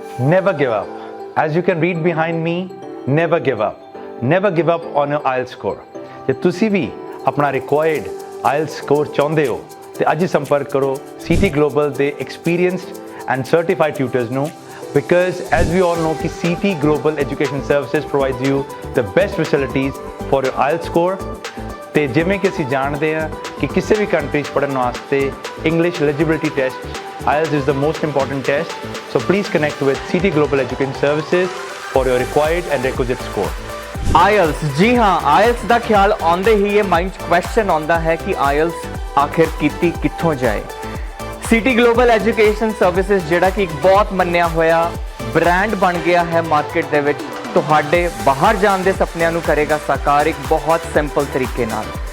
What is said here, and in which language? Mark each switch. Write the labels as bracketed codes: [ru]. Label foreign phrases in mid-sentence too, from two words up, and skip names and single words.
[en] Never give up. As you can read behind me, never give up. Never give up on your IELTS score. [pa] ਜੇ ਤੁਸੀਂ ਵੀ ਆਪਣਾ [en] required IELTS score [pa] ਚਾਹੁੰਦੇ ਹੋ ਤੇ ਅੱਜ ਹੀ ਸੰਪਰਕ ਕਰੋ CT Global ਦੇ [en] experienced and certified tutors [pa] ਨੂੰ [en] because as we all know [pa] ਕਿ [en] CT Global Education Services provides you the best facilities for your IELTS score [pa] ਤੇ ਜਿਵੇਂ ਕਿ ਅਸੀਂ ਜਾਣਦੇ ਹਾਂ ਕਿ ਕਿਸੇ ਵੀ ਕੰਟਰੀ 'ਚ ਪੜ੍ਹਨ ਵਾਸਤੇ [en] English eligibility test IELTS is the most important test, so please connect with CT Global Education Services for your required and requisite score. [pa] IELTS [hi] जी हाँ [pa] IELTS ਦਾ ਖਿਆਲ ਆਉਂਦੇ ਹੀ ਇਹ ਮਾਈਂਡ 'ਚ ਕੁਐਸਚਨ ਆਉਂਦਾ ਹੈ ਕਿ IELTS ਆਖਿਰ ਕੀਤੀ ਕਿੱਥੋਂ ਜਾਏ। CT Global Education Services ਜਿਹੜਾ ਕਿ ਇੱਕ ਬਹੁਤ ਮੰਨਿਆ ਹੋਇਆ ਬ੍ਰਾਂਡ ਬਣ ਗਿਆ ਹੈ ਮਾਰਕੀਟ ਦੇ ਵਿੱਚ, ਤੁਹਾਡੇ ਬਾਹਰ ਜਾਣ ਦੇ ਸੁਪਨਿਆਂ ਨੂੰ ਕਰੇਗਾ ਸਾਕਾਰ ਇੱਕ ਬਹੁਤ ਸਿੰਪਲ ਤਰੀਕੇ ਨਾਲ।